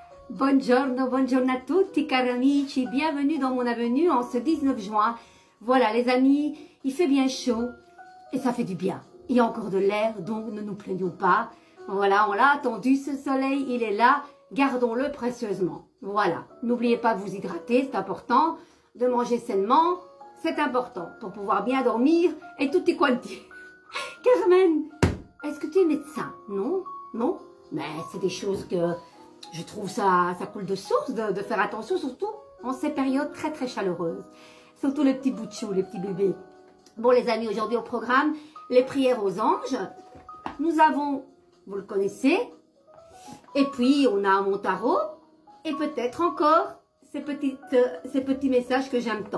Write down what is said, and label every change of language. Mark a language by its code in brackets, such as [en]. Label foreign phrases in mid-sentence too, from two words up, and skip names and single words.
[it] Buongiorno a tutti cari amici, [fr] bienvenue dans mon avenue en ce 19 juin. Voilà les amis, il fait bien chaud et ça fait du bien. Il y a encore de l'air, donc ne nous plaignons pas. Voilà, on l'a attendu ce soleil, il est là, gardons-le précieusement. Voilà, n'oubliez pas de vous hydrater, c'est important, de manger sainement, c'est important pour pouvoir bien dormir et [it] tutti quanti. [fr] Carmen, est-ce que tu es médecin? Non, non, mais c'est des choses que je trouve ça coule de source de faire attention, surtout en ces périodes très très chaleureuses. Surtout les petits bouts de chou, les petits bébés. Bon les amis, aujourd'hui au programme, les prières aux anges. Nous avons, vous le connaissez, et puis on a mon tarot, et peut-être encore ces petits messages que j'aime tant.